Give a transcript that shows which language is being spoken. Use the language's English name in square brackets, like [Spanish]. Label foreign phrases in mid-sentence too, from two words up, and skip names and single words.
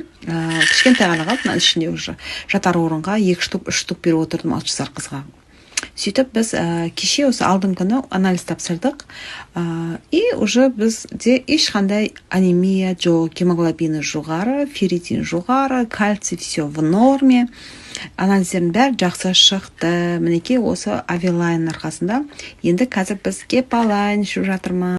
[Kazakh] Кішкентай ғана қалды, ішінде уже жатар орынға 2 штук, 3 штук беріп отырдым 6 жасар қызға. Сөйтіп біз кеше осы алдың күні анализ тапсырдық. [Russian] И уже [Kazakh] бізде ешқандай анемия жоқ, гемоглобины жоғары, ферритин жоғары, [Russian] кальций все в норме. [Kazakh] Анализдердің бәрі жақсы шықты. Мінекей осы Авилайн арқасында енді қазір біз гепалайн ішіп жатырмыз.